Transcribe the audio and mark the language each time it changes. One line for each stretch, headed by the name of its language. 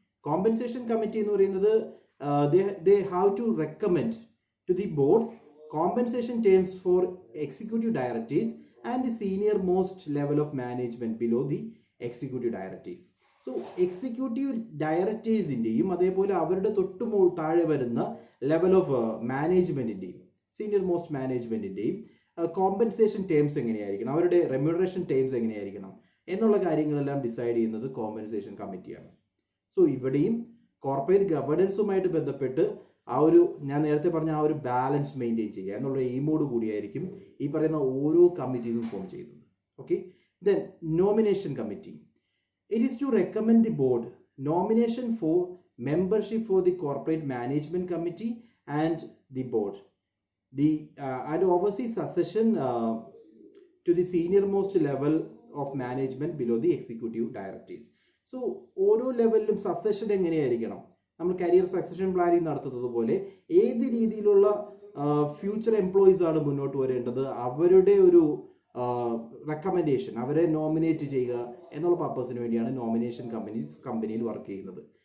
English: Compensation committee എന്ന് പറയുന്നത് they have to recommend to the board compensation terms for executive directors and the senior most level of management below the executive directors.
Malayalam: So executive directors-ന്റെയും അതേപോലെ അവരുടെ തൊട്ടു താഴെ വരുന്ന level of മാനേജ്മെന്റിന്റെയും senior most മാനേജ്മെന്റിന്റെയും compensation terms എങ്ങനെയായിരിക്കണം, അവരുടെ remuneration terms എങ്ങനെയായിരിക്കണം എന്നുള്ള കാര്യങ്ങളെല്ലാം ഡിസൈഡ് ചെയ്യുന്നത് കോമ്പൻസേഷൻ കമ്മിറ്റിയാണ്. സോ ഇവിടെയും കോർപ്പറേറ്റ് ഗവേണൻസുമായിട്ട് ബന്ധപ്പെട്ട് ആ ഒരു ഞാൻ നേരത്തെ പറഞ്ഞ ആ ഒരു ബാലൻസ് മെയിൻറ്റെയിൻ ചെയ്യുക എന്നുള്ള എയിമോട് കൂടിയായിരിക്കും ഈ പറയുന്ന ഓരോ കമ്മിറ്റീസും ഫോം ചെയ്യുന്നത്.
English: Okay, then nomination committee. It is to recommend the board nomination for membership for the corporate management committee and the board. And oversee succession to the senior most level of management below the executive directors.
Malayalam: So ഓരോ ലെവലിലും succession എങ്ങനെയായിരിക്കണം, നമ്മൾ career succession planning നടത്തുന്നത് പോലെ ഏത് രീതിയിലുള്ള future employees ആണ് മുന്നോട്ട് വരേണ്ടത്, അവരുടെ ഒരു റെക്കമെൻഡേഷൻ, അവരെ നോമിനേറ്റ് ചെയ്യുക എന്നുള്ള പർപ്പസിന് വേണ്ടിയാണ് നോമിനേഷൻ കമ്പനിയിൽ വർക്ക് ചെയ്യുന്നത്.